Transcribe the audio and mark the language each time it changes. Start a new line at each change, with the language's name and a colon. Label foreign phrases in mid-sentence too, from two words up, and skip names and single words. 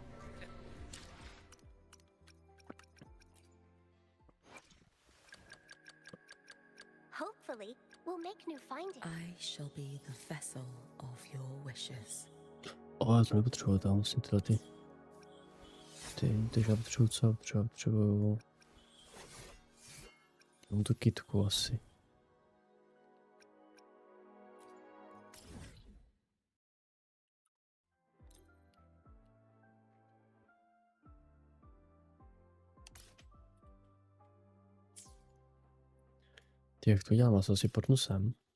English: Hopefully, we'll make new findings. I shall be the vessel of your wishes.
Czech: Já to nepotřebuji, tam musím tyhle ty já potřebuji co? Potřebuji mám tu kytku asi. Ty, jak to dělám, asi potnu sem.